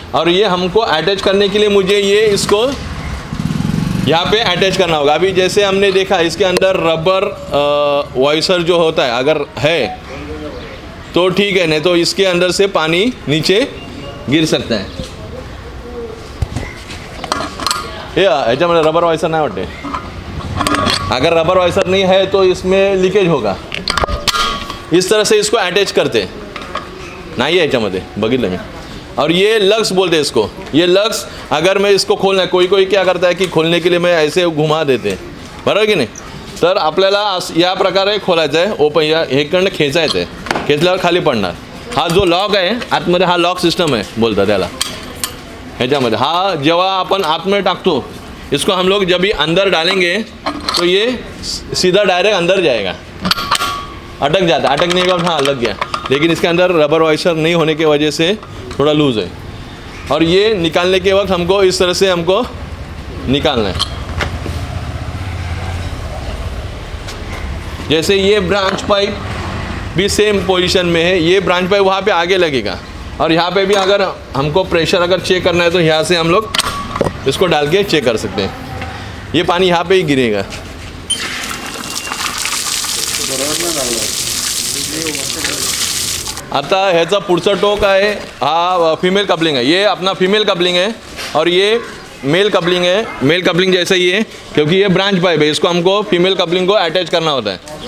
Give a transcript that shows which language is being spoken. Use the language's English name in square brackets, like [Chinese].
[Hindi] और ये हमको अटैच करने के लिए मुझे ये इसको यहाँ पे अटैच करना होगा। अभी जैसे हमने देखा इसके अंदर रबर वॉइसर जो होता है अगर है तो ठीक है, नहीं तो इसके अंदर से पानी नीचे गिर सकता है। [Marathi] हे ह्याच्यामध्ये रबर वॉइसर नाही वाटते। [Hindi] अगर रबर वॉइसर नहीं है तो इसमें लीकेज होगा। इस तरह से इसको अटैच करते नहीं है [Marathi] ह्याच्यामध्ये, बघितलं मी। [Hindi] और ये लग्स बोलते हैं इसको। ये लग्स अगर मैं इसको खोलना है, कोई क्या करता है कि खोलने के लिए मैं ऐसे घुमा देते, [Marathi] बरोबर की नाही। तर आपल्याला या प्रकारे खोलायचं आहे। ओपन या हेकडनं खेचायचं आहे, खेचल्यावर खाली पडणार। हा जो लॉक आहे आतमध्ये, हा लॉक सिस्टम आहे बोलतात त्याला ह्याच्यामध्ये। हा जेव्हा आपण आतमध्ये टाकतो [Hindi] इसको, हम लोग जब भी अंदर डालेंगे तो ये सीधा डायरेक्ट अंदर जाएगा, अटक जाता है। अटकने के बाद हाँ लग गया, लेकिन इसके अंदर रबर वॉइसर नहीं होने की वजह से थोड़ा लूज़ है। और ये निकालने के वक्त हमको इस तरह से हमको निकालना है। जैसे ये ब्रांच पाइप भी सेम पोजीशन में है। ये ब्रांच पाइप वहाँ पे आगे लगेगा, और यहाँ पे भी अगर हमको प्रेशर अगर चेक करना है तो यहाँ से हम लोग इसको डाल के चेक कर सकते हैं। ये पानी यहाँ पे ही गिरेगा। [Marathi] आता ह्याचा पुढचा टोक आहे हा फीमेल कपलिंग है। [Hindi] ये अपना फीमेल कपलिंग है और ये मेल कपलिंग है। मेल कपलिंग जैसे ही है, क्योंकि ये ब्रांच पाइप है, इसको हमको फीमेल कपलिंग को अटैच करना होता है।